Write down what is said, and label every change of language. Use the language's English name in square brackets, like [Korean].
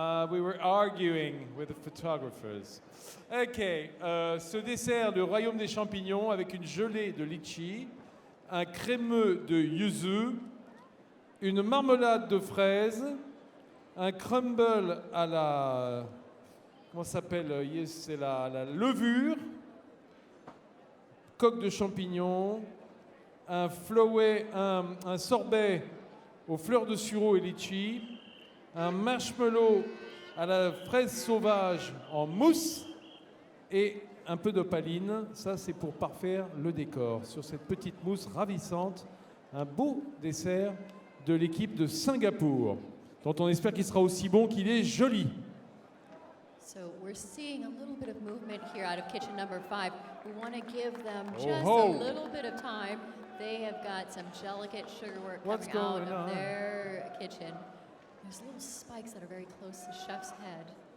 [English] We were arguing with the photographers. [French] Ok, ce dessert, le royaume des champignons, avec une gelée de litchi, un crémeux de yuzu, une marmelade de fraises, un crumble à la... Comment ça s'appelle? C'est la levure, coque de champignons, un flowet, un sorbet aux fleurs de sureau et litchi, un marshmallow à la fraise sauvage en mousse et un peu d'opaline. Ça, c'est pour parfaire le décor. Sur cette petite mousse ravissante, un beau dessert de l'équipe de Singapour, dont on espère qu'il sera aussi bon qu'il est joli. [English] So we're seeing a little bit of movement here out of kitchen number 5. We want to give them just Oh-ho. a little bit of time. They have got some delicate sugar work What's coming out going of on? their kitchen. There's little spikes that are very close to Chef's head.